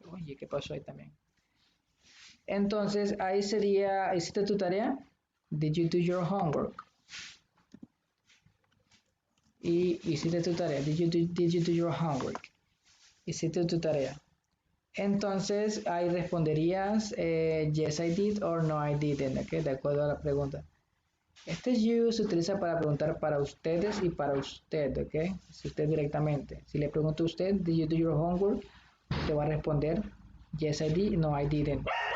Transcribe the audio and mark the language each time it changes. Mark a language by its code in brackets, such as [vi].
[es] Oye, ¿qué pasó ahí también? Entonces ahí sería, ¿hiciste tu tarea? [en] Did you do your homework? [es] Y hiciste tu tarea. [en] Did you do your homework? [es] Hiciste tu tarea. Entonces ahí responderías [en] yes I did or no I didn't, [es] ¿okay? De acuerdo a la pregunta. Este you se utiliza para preguntar para ustedes y para usted, ¿ok? Si usted directamente. Si le pregunto a usted, [en] did you do your homework? [es] Usted va a responder [en] yes I did, no I didn't.